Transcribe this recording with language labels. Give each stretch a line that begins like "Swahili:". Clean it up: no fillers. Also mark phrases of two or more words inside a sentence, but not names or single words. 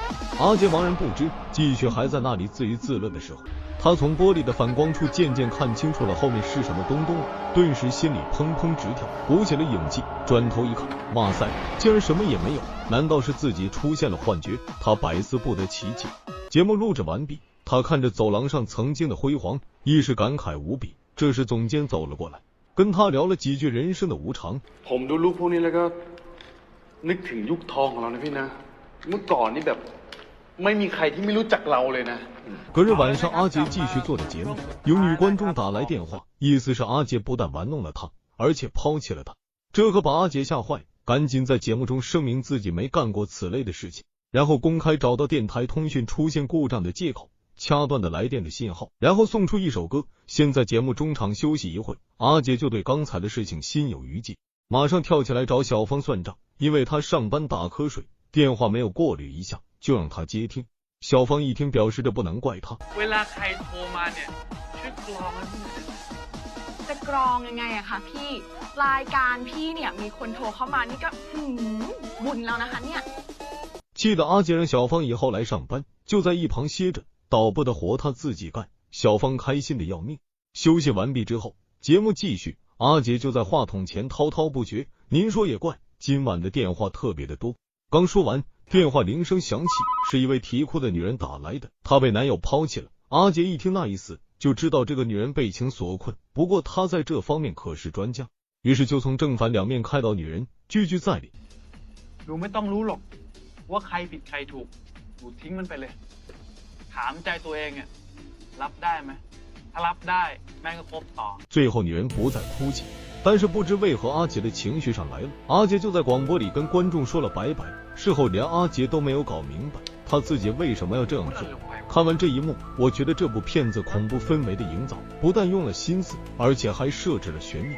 Chinese: 阿杰茫然不知，继续还在那里自娱自乐的时候，他从玻璃的反光处渐渐看清楚了后面是什么东东了，顿时心里砰砰直跳，鼓起了勇气，转头一看，哇塞，竟然什么也没有，难道是自己出现了幻觉？他百思不得其解。节目录制完毕，他看着走廊上曾经的辉煌，一时感慨无比。这时总监走了过来，跟他聊了几句人生的无常。
Thai: ผมดูรูปพวกนี้แล้วก็นึกถึงยุคทองของเรานะพี่นะเมื่อก่อนนี่แบบไม่มีใครที่ไม่รู้จักเราเลยนะ
Chinese: 隔日晚上，阿杰继续做着节目，有女观众打来电话，意思是阿杰不但玩弄了他，而且抛弃了他。这可把阿杰吓坏，赶紧在节目中声明自己没干过此类的事情，然后公开找到电台通讯出现故障的借口，掐断的来电的信号，然后送出一首歌。现在节目中场休息一会，阿杰就对刚才的事情心有余悸，马上跳起来找小芳算账，因为他上班打瞌睡，电话没有过滤一下，就让他接听。小芳一听表示着不能怪他。
Thai: เวลาใครโทรมาเนี่ยช่วยกรองให้พี่หน่อย จะกรองยังไงอะคะพี่รายการพี่เนี่ยมีคนโทรเข้ามานี่ก็บุญแล้วนะคะเนี่ย
Chinese: 气得阿杰让小芳以后来上班就在一旁歇着，导播的活他自己干。小芳开心的要命。休息完毕之后，节目继续，阿杰就在话筒前滔滔不绝。您说也怪，今晚的电话特别的多。刚说完，电话铃声响起，是一位啼哭的女人打来的，她被男友抛弃了。阿杰一听那意思，就知道这个女人被情所困，不过他在这方面可是专家，于是就从正反两面开导女人，句句在理。
Thai: หนูไม่ต้องรู้หรอกว่าใครผิดใครถูกหนูทิ้งมันไปเลยถามใจตัวเองอ่ะรับได้ไหมถ้ารับได้แม่งก็คบต่อ
Chinese: 最后女人不再哭泣，但是不知为何阿杰的情绪上来了。阿杰就在广播里跟观众说了拜拜，事后连阿杰都没有搞明白他自己为什么要这样做。看完这一幕，我觉得这部片子恐怖氛围的营造不但用了心思，而且还设置了悬念。